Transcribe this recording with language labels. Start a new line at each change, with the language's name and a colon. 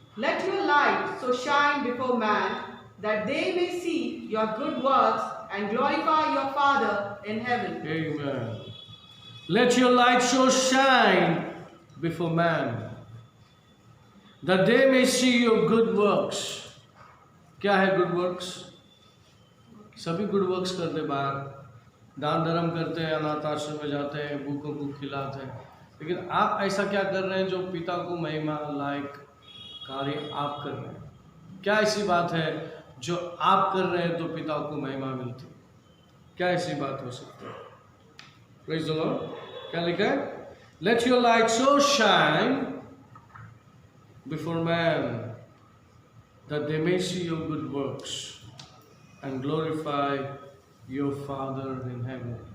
English: Let your light so shine before man, that they may see your good works and glorify your Father in heaven. Amen. Let your light so shine before man, that they may see your good works.
Hindi: क्या है good works? सभी good works करते, बाहर दान धर्म करते हैं, अनाथ आश्रम में जाते हैं, भूखों को खिलाते हैं, लेकिन आप ऐसा क्या कर रहे हैं जो पिता को महिमा लायक कार्य आप कर रहे हैं। क्या ऐसी बात है जो आप कर रहे हैं तो पिता को महिमा मिलती? क्या ऐसी बात हो सकती है?
English: Praise the Lord.
Hindi: क्या लिखा है?
English: Let your light so shine before men that they may see your good works and glorify your Father in heaven.